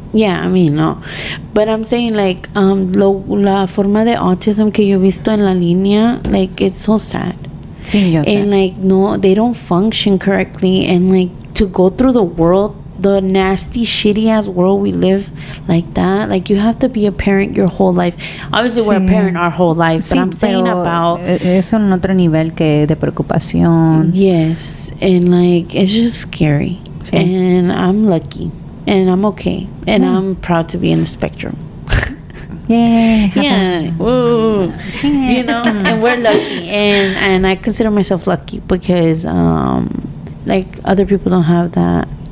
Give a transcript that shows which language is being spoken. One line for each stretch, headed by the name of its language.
English: Yeah, I mean, no. But I'm saying, like,
Spanish: la forma de autism que yo he visto en la línea,
English: like, it's so sad.
Spanish: Sí, yo sé.
English: And, like, no, they don't function correctly. And, like, to go through the world, the nasty, shitty-ass world we live like that, like, you have to be a parent your whole life. Obviously, we're a parent our whole life, but I'm saying about...
Spanish: Eso en otro nivel que de preocupación.
English: Yes, and, like, it's just scary. Sí. And I'm lucky, and I'm okay, and I'm proud to be in the spectrum. Yeah. Woo. And we're lucky, and I consider myself lucky because, like, other people don't have that.